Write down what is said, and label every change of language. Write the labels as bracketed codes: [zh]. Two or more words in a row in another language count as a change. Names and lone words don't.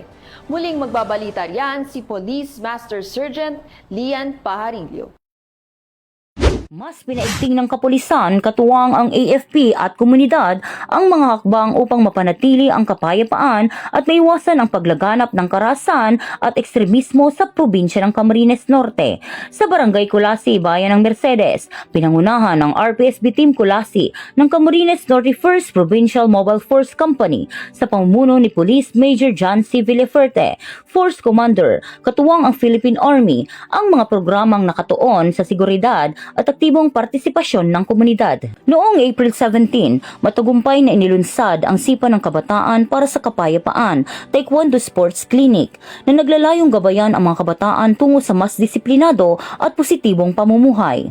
[tl] Muling magbabalita riyan si Police Master Sergeant Lian Pajarillo. Mas pinaigting ng kapulisan, katuwang ang AFP at komunidad ang mga hakbang upang mapanatili ang kapayapaan at maiwasan ang paglaganap ng karahasan at ekstremismo sa probinsya ng Camarines Norte. Sa Barangay Kulasi, Bayan ng Mercedes, pinangunahan ng RPSB Team Kulasi ng Camarines Norte 1st Provincial Mobile Force Company sa pamumuno ni Police Major John C. Villaferte, Force Commander, katuwang ang Philippine Army, ang mga programang nakatuon sa seguridad at aktibong partisipasyon ng komunidad. Noong April 17, matagumpay na inilunsad ang Sipa ng Kabataan para sa Kapayapaan, Taekwondo Sports Clinic, na naglalayong gabayan ang mga kabataan tungo sa mas disiplinado at positibong pamumuhay.